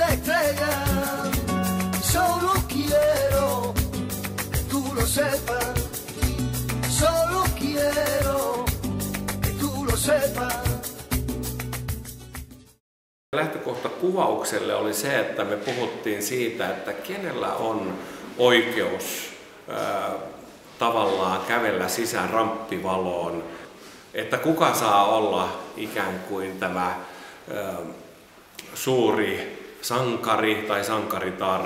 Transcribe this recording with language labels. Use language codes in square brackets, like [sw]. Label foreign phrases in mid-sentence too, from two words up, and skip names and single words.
[es] estrella. Solo quiero que tú lo sepas. Solo quiero que tú lo sepas. [fi] Lähtökohta kuvaukselle oli se, että me puhuttiin siitä, että kenellä on oikeus tavallaan kävellä sisään ramppivaloon, että kuka saa olla ikään kuin tämä suuri sankari tai sankaritar.